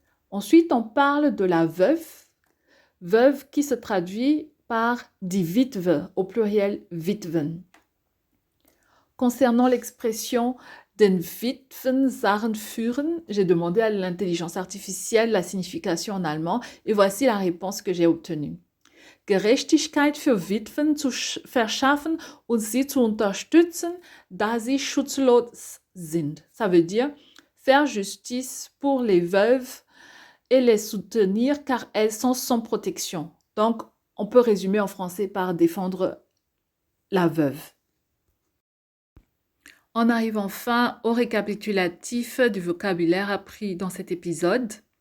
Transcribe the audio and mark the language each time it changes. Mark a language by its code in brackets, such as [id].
[fr] Ensuite, on parle de la veuve qui se traduit par die Witwe, au pluriel Witwen. Concernant l'expression [de] den Witwen Sachen führen, [fr] j'ai demandé à l'intelligence artificielle la signification en allemand et voici la réponse que j'ai obtenue. [de] Gerechtigkeit für Witwen zu verschaffen und sie zu unterstützen, da sie schutzlos sind. [fr] Ça veut dire faire justice pour les veuves et les soutenir car elles sont sans protection. Donc, on peut résumer en français par défendre la veuve. On arrive enfin au récapitulatif du vocabulaire appris dans cet épisode.